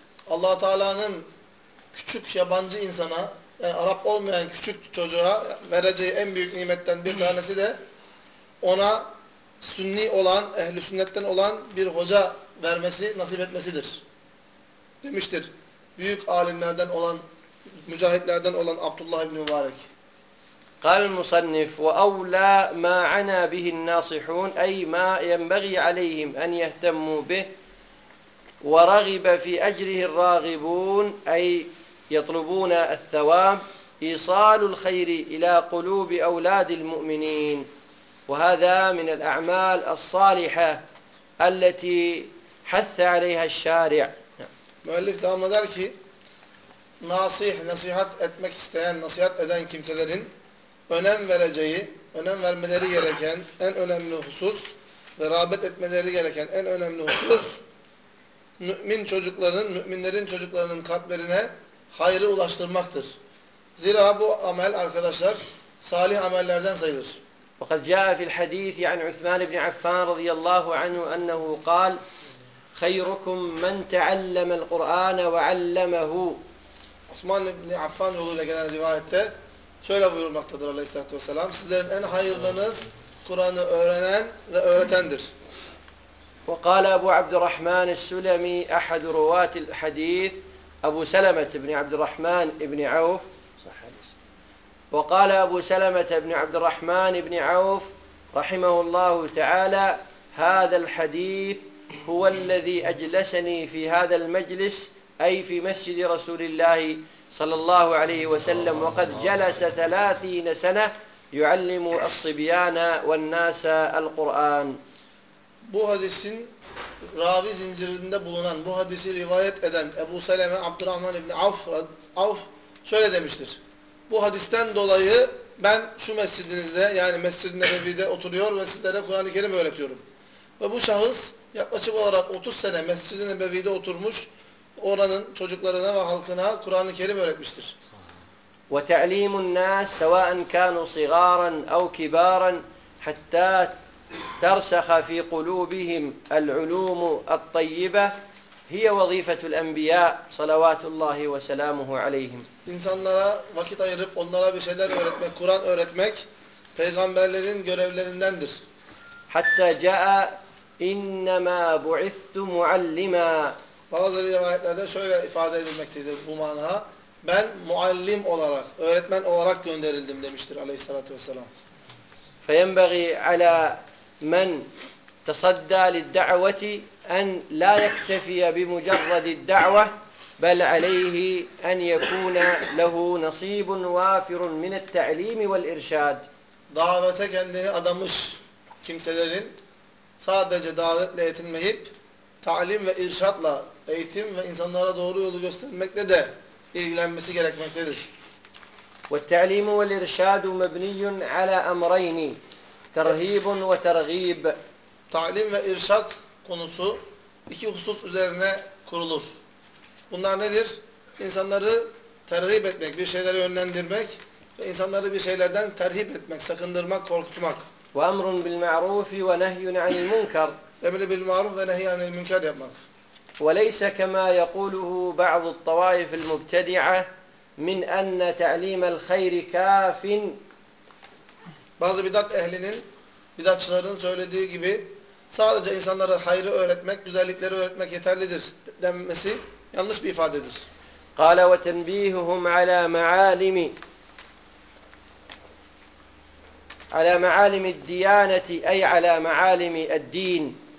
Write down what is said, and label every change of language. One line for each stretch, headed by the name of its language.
Turkish: Allah-u Teala'nın küçük yabancı insana, yani Arap olmayan küçük çocuğa vereceği en büyük nimetten bir tanesi de ona sünni olan, ehl-i sünnetten olan bir hoca vermesi, nasip etmesidir. Demiştir. Büyük alimlerden olan, mücahitlerden olan Abdullah ibn-i Mübarek.
Arabic: قال المصنف وأولى ما عنا به الناصحون أي ما ينبغي عليهم أن يهتموا به ورغب في أجره الراغبون أي يطلبون الثواب إيصال الخير إلى قلوب أولاد المؤمنين وهذا من الأعمال الصالحة التي حث عليها الشارع.
Turkish: مؤلف devam eder ki nasih, nasihat etmek isteyen, nasihat eden kimselerin önem vereceği, önem vermeleri gereken en önemli husus ve rağbet etmeleri gereken en önemli husus mümin çocukların, müminlerin çocuklarının kalplerine hayrı ulaştırmaktır. Zira bu amel arkadaşlar salih amellerden sayılır.
Arabic: وقد جاء في الحديث عن عثمان بن عفان رضي الله عنه أنه قال خيركم من تعلم القرآن وعلمه.
Turkish: عثمان بن عفان yoluyla gelen rivayette şöyle buyurmaktadır Aleyhisselatü Vesselam. Sizlerin en hayırlınız Kur'an'ı öğrenen ve öğretendir.
Arabic: وقال أبو عبد الرحمن السلمي أحد رواة الحديث أبو سلمة بن عبد الرحمن بن عوف، وقال أبو سلمة بن عبد الرحمن بن عوف رحمه الله تعالى: هذا الحديث هو الذي أجلسني في هذا المجلس، أي في مسجد رسول الله صلى الله عليه وسلم، وقد جلس 30 سنة يعلم الصبيان والناس القرآن.
Turkish: Bu hadisin ravi zincirinde bulunan, bu hadisi rivayet eden Ebu Seleme Abdurrahman İbni Avf şöyle demiştir: bu hadisten dolayı ben şu mescidinizde, yani Mescid-i Nebevi'de oturuyor ve sizlere Kur'an-ı Kerim öğretiyorum. Ve bu şahıs yaklaşık olarak 30 sene Mescid-i Nebevi'de oturmuş, oranın çocuklarına ve halkına Kur'an-ı Kerim öğretmiştir.
Arabic: وَتَعْلِيمُ النَّاسِ سَوَاءً كَانُوا صِغَارًا اَوْ كِبَارًا حَتَّى ترسخ في قلوبهم العلوم الطيبة هي وظيفة الأنبياء صلوات الله وسلامه عليهم.
Turkish: İnsanlara vakit ayırıp onlara bir şeyler öğretmek, Kur'an öğretmek peygamberlerin görevlerindendir.
Arabic: حتى جاء إنما بعثت معلما.
Turkish: Bazı rivayetlerde şöyle ifade edilmektedir bu mana: ben muallim olarak, öğretmen olarak gönderildim demiştir Aleyhissalatu vesselam.
Arabic: فينبغي على من تصدى للدعوة أن لا يكتفي بمجرد الدعوة، بل عليه أن يكون له نصيب وافر من التعليم والإرشاد.
Turkish: Davete kendini adamış kimselerin sadece davetle yetinmeyip ta'lim ve irşatla, eğitim ve insanlara doğru yolu göstermekle de ilgilenmesi gerekmektedir.
Arabic: والتعليم والإرشاد مبني على أمرين: ترهيب وترغيب.
Turkish: تعليم وإرشاد konusu iki husus üzerine kurulur. Bunlar nedir? İnsanları terhib etmek, bir şeyleri yönlendirmek ve insanları bir şeylerden terhib etmek, sakındırmak, korkutmak.
Arabic: وأمر بالمعروف ونهي عن المنكر. أمر بالمعروف ونهي عن المنكر يبقى. وليس كما يقوله بعض الطوائف المبتدعة من أن تعليم الخير كاف.
Turkish: Bazı bidat ehlinin, bidatçıların söylediği gibi sadece insanlara hayrı öğretmek, güzellikleri öğretmek yeterlidir denmesi yanlış bir ifadedir.
Arabic: قَالَ وَتَنْبِيهُهُمْ عَلَى مَعَالِمِ عَلَى مَعَالِمِ الدِّيَانَةِ اَيْ عَلَى مَعَالِمِ الدِّينِ.